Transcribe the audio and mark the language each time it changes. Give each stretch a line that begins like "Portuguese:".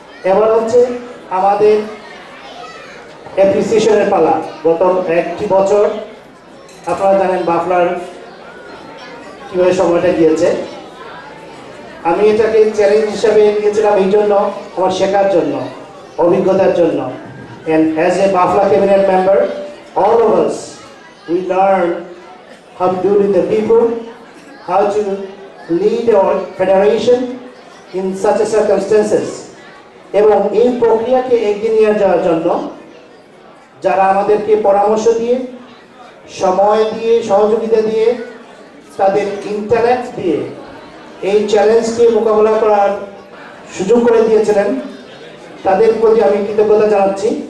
Bangla: এবার হচ্ছে আমাদের অ্যাপ্রিসিয়েশনের পালা। গত 1টি বছর আপনারা জানেন বাফলার কীভাবে সময়টা গিয়েছে। আমি এটাকে চ্যালেঞ্জ হিসাবে নিয়েছিলাম এই জন্য, আমার শেখার জন্য, অভিজ্ঞতার জন্য।
English: And as a Bafla cabinet member, all of us, we learn how to deal with the people, how to lead our federation in such a circumstances.
Bangla: এবং এই প্রক্রিয়াকে এগিয়ে নিয়ে যাওয়ার জন্য যারা আমাদেরকে পরামর্শ দিয়ে, সময় দিয়ে, সহযোগিতা দিয়ে, তাদের ইন্টালেক্ট দিয়ে এই চ্যালেঞ্জকে মোকাবেলা করার সুযোগ করে দিয়েছিলেন, তাদের প্রতি আমি কৃতজ্ঞতা জানাচ্ছি।